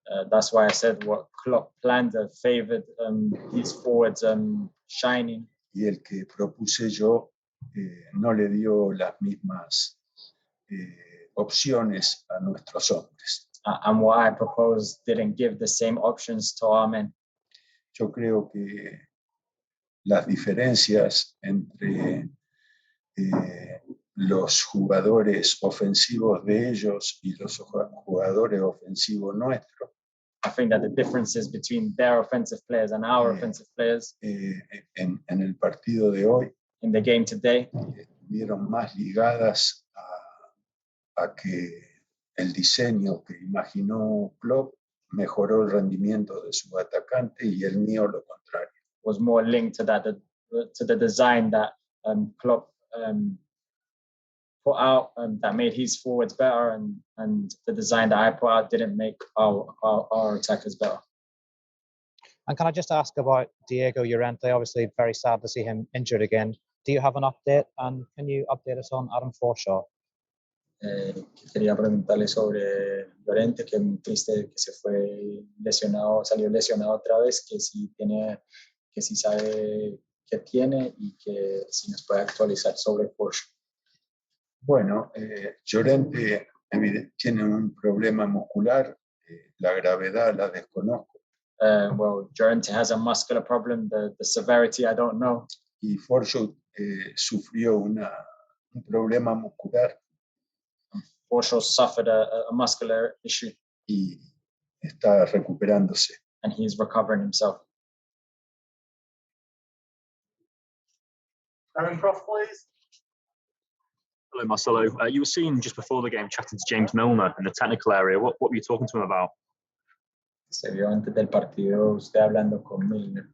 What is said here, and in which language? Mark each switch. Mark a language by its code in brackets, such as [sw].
[en] That's why I said what Klopp planned favored his forwards shining. [es] Y el que propuse yo no le dio las mismas opciones a nuestros hombres. [en] And what I proposed didn't give the same options to our men. [es] Yo creo que las diferencias entre los jugadores ofensivos de ellos y los jugadores ofensivos nuestros. [en] I think that the differences between their offensive players and our offensive players [es] en el partido de hoy [en] in the game today [es] estuvieron más ligadas a que el diseño que imaginó Klopp mejoró el rendimiento de su atacante y el mío lo contrario. [en] Was more linked to that to the design that Klopp put out that made his forwards better, and the design that I put out didn't make our attackers better. And can I just ask about Diego Llorente? Obviously, very sad to see him injured again. Do you have an update? And can you update us on Adam Forshaw? [es] Quería preguntarle sobre Llorente, que es muy triste que se fue lesionado, salió lesionado otra vez, que si sabe qué tiene y que si nos puede actualizar sobre Forshaw. Bueno, Llorente tiene un problema muscular, la gravedad la desconozco. [en] Well, Llorente has a muscular problem, the severity I don't know. [es] Y Forshaw sufrió un problema muscular. [en] Forshaw suffered a muscular issue. [es] Y está recuperándose. [en] And he's recovering himself. Aaron Croft, please. Hello, Marcelo. You were seen just before the game chatting to James Milner in the technical area. What were you talking to him about? [es] Se vio antes del partido usted hablando con Milner.